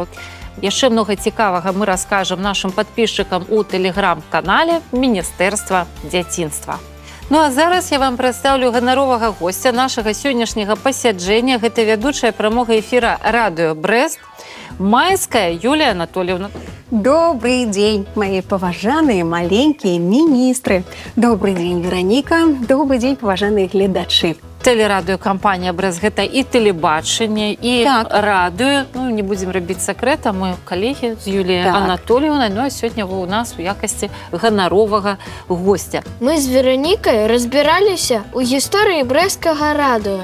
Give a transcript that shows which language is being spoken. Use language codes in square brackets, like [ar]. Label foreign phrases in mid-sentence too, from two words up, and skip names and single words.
[be] Яшчэ многа цікавага мы раскажам нашым падпісчыкам у тэлеграм-канале Міністэрства дзяцінства. Ну а зараз я вам прадстаўлю ганаровага госця нашага сённяшняга пасяджэння. Гэта вядучая прамога эфіра радыё Брэст, Майская Юлія Анатольевна. [ru] Добрый день, мои поважанные маленькие министры. Добрый день, Вероника. Добрый день, поважанные гледачи. [be] Тэлерадыёкампанія «Брэст» — гэта і тэлебачанне, і Так. радыё. Ну, не будзем рабіць сакрэта, мы калегі з Юліяй Так. Анатольевнай, ну а сёння вы ў нас у якасці ганаровага гостя. Мы з Веранікай разбіраліся ў гісторыі брэсцкага радыё.